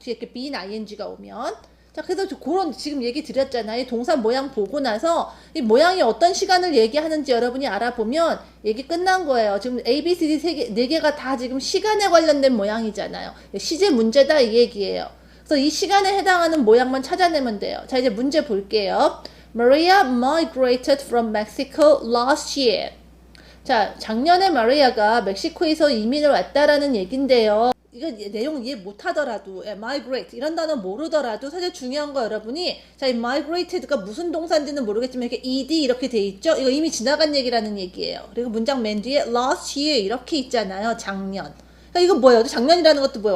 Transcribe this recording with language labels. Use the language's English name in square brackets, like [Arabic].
[Korean] 뒤에 이렇게 been ing가 오면. 자, 그래서 그런 지금 얘기 드렸잖아요. 이 동사 모양 보고 나서 이 모양이 어떤 시간을 얘기하는지 여러분이 알아보면 얘기 끝난 거예요. 지금 A, B, C, D 네 개가 다 지금 시간에 관련된 모양이잖아요. 시제 문제다 이 얘기예요. 그래서 이 시간에 해당하는 모양만 찾아내면 돼요. 자, 이제 문제 볼게요. [English] Maria migrated from Mexico last year. [Korean] 자, 작년에 마리아가 멕시코에서 이민을 왔다라는 얘긴데요. 이거 내용 이해 못하더라도 migrate 이런 단어 모르더라도 사실 중요한 거 여러분이 자, 이 migrated가 무슨 동사인지는 모르겠지만 이렇게 ed 이렇게 돼 있죠. 이거 이미 지나간 얘기라는 얘기예요. 그리고 문장 맨 뒤에 last year 이렇게 있잖아요. 작년. 그러니까 이거 뭐예요? 작년이라는 것도 뭐예요?